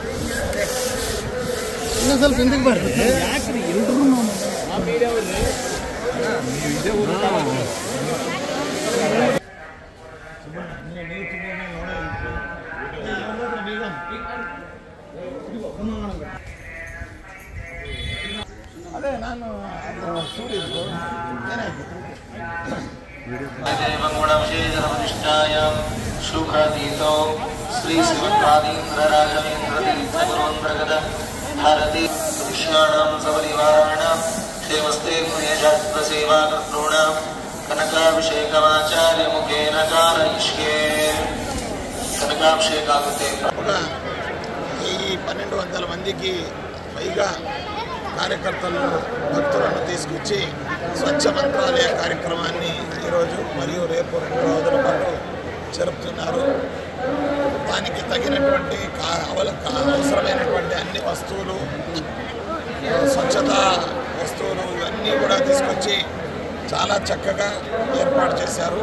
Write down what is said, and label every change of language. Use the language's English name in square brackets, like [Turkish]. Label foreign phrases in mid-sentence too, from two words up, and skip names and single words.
[Kannada] ಇನ್ನೂ ಸ್ವಲ್ಪ ಹಿಂದಕ್ಕೆ ಬರ್ರಿ ಯಾಕ್ರಿ ಎಲ್ರೂ ಅದೇ ನಾನು [Sanskrit] शुभातीतो श्री शिवकादीन्द्र राघवेन्द्र तीर्थ गुरुवन्द्रगद भारती पुरुषाणां सपरिवाराणां देवस्ते पुण्यशास्त्र सेवाकर्तॄणां कनकाभिषेकमाचार्य मुखेन कारयिष्ये कनकाभिषेकागुते [Telugu] ఈ 1200 మందికి పైగా కార్యకర్తలను భక్తులను తీసుకొచ్చి స్వచ్ఛ మంత్రాలయ కార్యక్రమాన్ని ఈరోజు మరియు రేపు 2 రోజుల పాటు జరుపుతున్నారు. దానికి తగినటువంటి అవసరమైనటువంటి అన్ని వస్తువులు, స్వచ్ఛతా వస్తువులు ఇవన్నీ కూడా తీసుకొచ్చి చాలా చక్కగా ఏర్పాటు చేశారు.